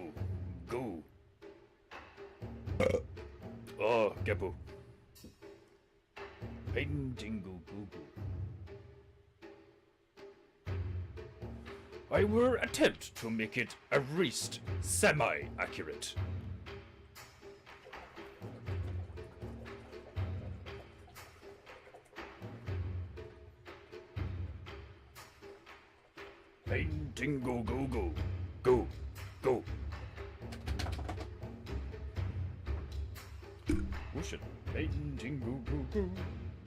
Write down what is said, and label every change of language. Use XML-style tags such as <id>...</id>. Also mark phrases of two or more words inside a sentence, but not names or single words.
<en>Go. Oh, Gepu. Paintingu go go. I will attempt to make it at least semi-accurate. Paintingu go go. Go. Go. Oh shit. Paintingu go go.</en>